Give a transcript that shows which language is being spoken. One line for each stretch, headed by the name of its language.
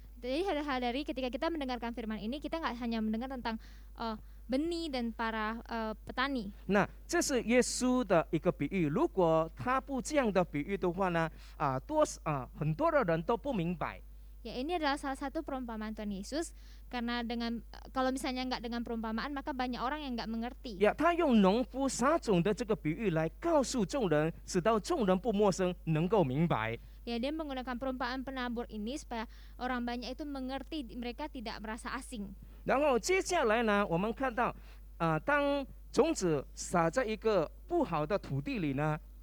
Indonesian: Jadi hal-hal dari ketika kita mendengarkan firman ini, kita nggak hanya mendengar tentang benih dan para petani.
Chinese: 那这是耶稣的一个比喻，如果他不这样的比喻的话呢，很多的人都不明白。
Indonesian: Ya, ini adalah salah satu perumpamaan Tuhan Yesus, karena kalau misalnya nggak dengan perumpamaan, maka banyak orang yang nggak mengerti.
Chinese: 他用农夫撒种的这个比喻来告诉众人，使到众人不陌生，能够明白。
Indonesian: Ya, dia menggunakan perumpamaan penabur ini supaya orang banyak itu mengerti, mereka tidak merasa asing.
Chinese: 然后接下来呢，我们看到，当种子撒在一个不好的土地里呢，